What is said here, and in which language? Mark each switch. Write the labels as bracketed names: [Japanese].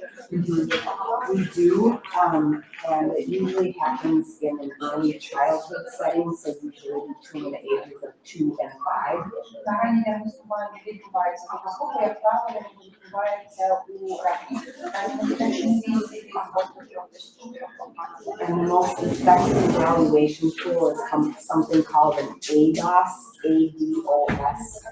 [English] We do, and it usually happens in an early childhood setting, so usually between the ages of 2 and 5. [Ukrainian] Раннє діагностування відбувається в школі, як правило, відбувається у [English] And the most effective evaluation tool is something called an ADOS, A-D-O-S.